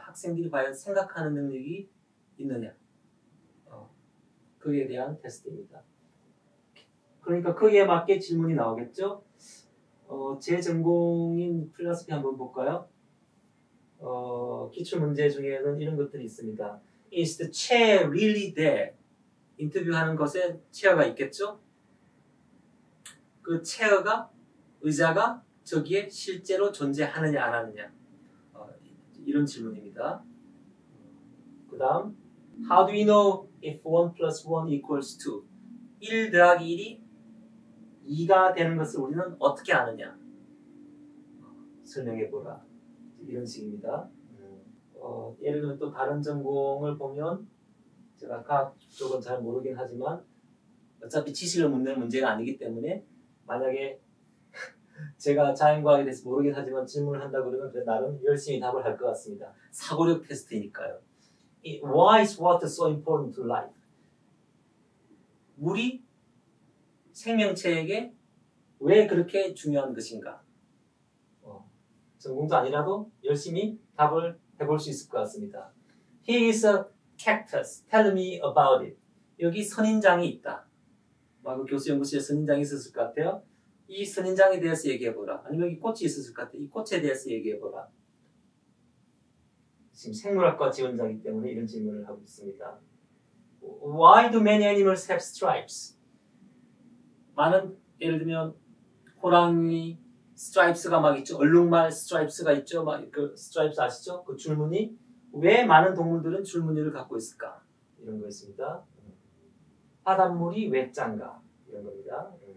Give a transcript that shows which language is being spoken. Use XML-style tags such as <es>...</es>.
<ko>학생들이 과연 생각하는 능력이 있느냐 그에 대한 테스트입니다. 그러니까 거기에 맞게 질문이 나오겠죠. 제 전공인 필라소피 한번 볼까요? 기출 문제 중에는 이런 것들이 있습니다.</ko> <en>Is the chair really there?</en> <ko>인터뷰하는 것에 체어가 있겠죠? 그 체어가 의자가 저기에 실제로 존재하느냐 안 하느냐 이런 질문입니다. 그 다음</ko> <en>How do we know if 1 plus 1 equals 2?</en> <ko>1 더하기 1이 2가 되는 것을 우리는 어떻게 아느냐? 설명해보라. 이런 식입니다. 예를 들면 또 다른 전공을 보면 제가 과학 쪽은 잘 모르긴 하지만 어차피 지식을 묻는 문제가 아니기 때문에 만약에 제가 자연과학에 대해서 모르긴 하지만 질문을 한다고 그러면 나름 열심히 답을 할 것 같습니다. 사고력 테스트니까요.</ko> <en>Why is water so important to life?</en> <ko>물이 생명체에게 왜 그렇게 중요한 것인가? 전공도 아니라도 열심히 답을 해볼 수 있을 것 같습니다.</ko> <en>Here is a cactus. Tell me about it.</en> <ko>여기 선인장이 있다. 그 교수 연구실에 선인장이 있었을 것 같아요. 이 선인장에 대해서 얘기해보라. 아니면 여기 꽃이 있었을 것 같아요. 이 꽃에 대해서 얘기해보라. 지금 생물학과 지원자이기 때문에 이런 질문을 하고 있습니다.</ko> <en>Why do many animals have stripes?</en> <ko>많은 예를 들면 호랑이 스트라이프스가 막 있죠. 얼룩말 스트라이프스가 있죠. 막 그 스트라이프스 아시죠? 그 줄무늬. 왜 많은 동물들은 줄무늬를 갖고 있을까? 이런 거였습니다. 바닷물이 왜 짠가? 이런 겁니다.</ko>